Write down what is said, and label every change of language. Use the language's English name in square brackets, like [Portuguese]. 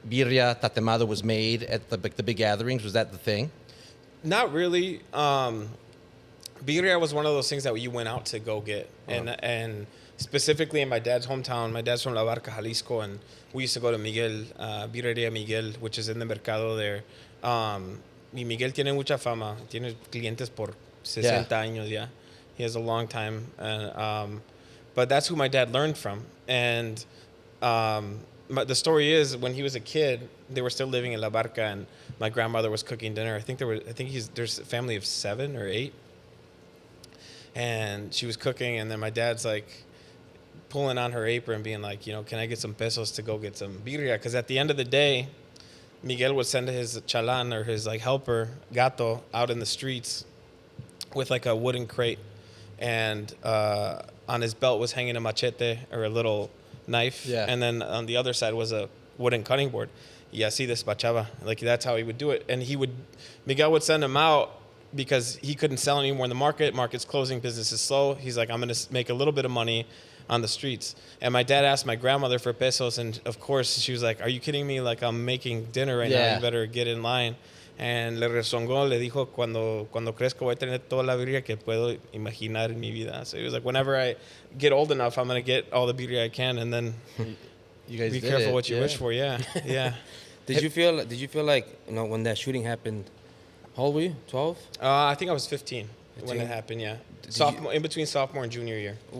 [English] Birria tatemado was made at the big gatherings. Was that the thing? Not really. Birria was one of those things that you went out to go get, and specifically in my dad's hometown. My dad's from La Barca, Jalisco, and we used to go to Miguel, Birrieria Miguel, which is in the mercado there. [Spanish] Y Miguel tiene mucha fama. Tiene clientes por 60 años ya. [English] He has a long time. And, but that's who my dad learned from. And the story is, when he was a kid, they were still living in La Barca, and my grandmother was cooking dinner. I think there's a family of 7 or 8. And she was cooking, and then my dad's like pulling on her apron, being like, can I get some pesos to go get some birria? Because at the end of the day, Miguel would send his chalan, or his like helper, gato, out in the streets with like a wooden crate, and on his belt was hanging a machete, or a little knife, and then on the other side was a wooden cutting board. [Spanish] Y así despachaba. [English] Like that's how he would do it. And Miguel would send him out because he couldn't sell anymore in the market. Market's closing, business is slow. He's like, I'm going to make a little bit of money on the streets. And my dad asked my grandmother for pesos, and of course she was like, are you kidding me? Like, I'm making dinner right now. You better get in line. [Spanish] And le rezongó, le dijo, cuando crezco voy a tener toda la birria que puedo imaginar en mi vida. [English] So he was like, whenever I get old enough, I'm going to get all the birria I can, and then you guys be careful what you wish for. Yeah. Did you feel like, when that shooting happened, how old were you? 12? I think I was 15 when it happened, yeah. In between sophomore and junior year.